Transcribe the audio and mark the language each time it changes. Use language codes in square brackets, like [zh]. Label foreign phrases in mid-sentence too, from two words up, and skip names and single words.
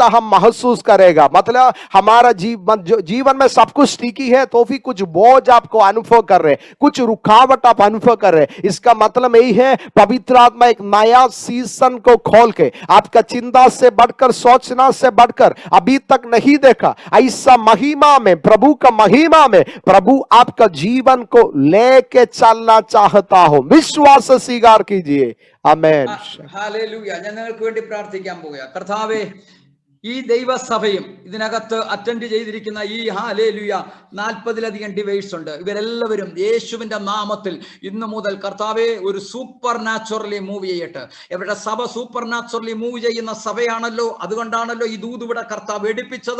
[hi] हम महसूस करेगा, मतलब हमारा जीवन में सब कुछ ठीक ही है, तो फिर कुछ बोझ आपको अनुभव कर रहे, कुछ रुकावट आप अनुभव कर रहे, इसका मतलब यही है पवित्र आत्मा एक नया सीजन को खोल के आपका चिंता से बढ़कर, सोचना से बढ़कर, अभी तक नहीं देखा ऐसा महिमा में, प्रभु का महिमा में प्रभु आपका जीवन को लेके चलना चाहता हूं। विश्वास से स्वीकार कीजिए। आमेन। [ml] ഹല്ലേലൂയ. ഞാൻ നിങ്ങൾക്ക് വേണ്ടി പ്രാർത്ഥിക്കാൻ പോവുക. കർത്താവേ, ഈ ദൈവസഭയും ഇതിനകത്ത് അറ്റൻഡ് ചെയ്തിരിക്കുന്ന ഈ ഹല്ലേലൂയ 40-ലധികം ഡിവൈസ് ഉണ്ട്. ഇവരെല്ലാവരും യേശുവിന്റെ നാമത്തിൽ ഇന്നു മുതൽ കർത്താവെ ഒരു [en] super naturally move [ml] ചെയ്യട്ടെ. ഇവിടെ സഭ [en] super naturally move [ml] ചെയ്യുന്ന സഭയാണല്ലോ, അതുകൊണ്ടാണല്ലോ ഈ ദൂത് ഇവിടെ കർത്താവ് എടുപ്പിച്ചത്.